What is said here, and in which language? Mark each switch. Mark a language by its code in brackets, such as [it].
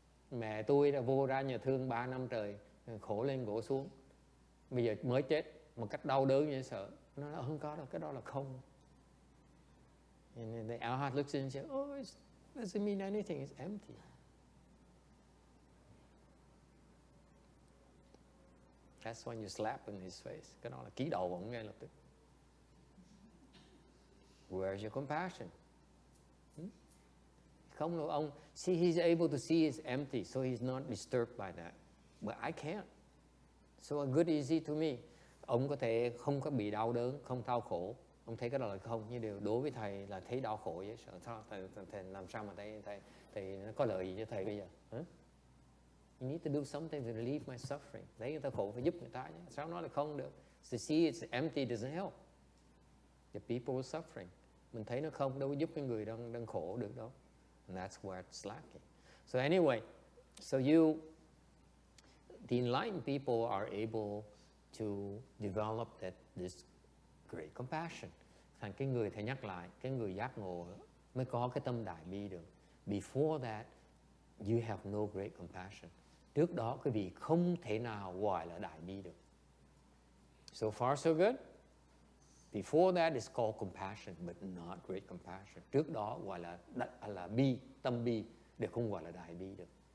[vi] Mẹ tôi đã vô ra nhà thương 3 năm trời, khổ lên khổ xuống. Bây giờ mới chết một cách đau đớn như sợ. Nó nói không có đâu, cái đó là không. [en] And the Arhat looks in and says, oh, it doesn't mean anything, it's empty. That's when you slap in his face. [vi] Cái đó là ký đầu ông ngay lập tức. [en] Where's your compassion? [vi] Không đâu ông. [en] See, he's able to see it's empty, so he's not disturbed by that. But I can't. So good easy to me. [vi] Ông có thể không có bị đau đớn, không đau khổ. Ông thấy cái đó là không, nhưng điều đối với thầy là thấy đau khổ vậy. Thầy làm sao mà thầy nó có lợi gì cho thầy bây giờ? Hả? [en] You need to do something to relieve my suffering. [vi] Thấy người ta khổ phải giúp người ta chứ. Sao nói là không được? [en] To see it's empty doesn't help. The people are suffering. [vi] Mình thấy nó không, đâu có giúp cái người đang khổ được đâu. [en] And that's where it's lacking. So anyway, the enlightened people are able to develop this great compassion. [vi] Thành cái người thầy nhắc lại, cái người giác ngộ mới có cái tâm đại bi được. [en] Before that, you have no great compassion. [vi] Trước đó quý vị không thể nào gọi là đại bi được. [en] So far so good. Before that is called compassion, but not great compassion. [vi] Trước đó gọi là bi, tâm bi, để không gọi là đại bi được.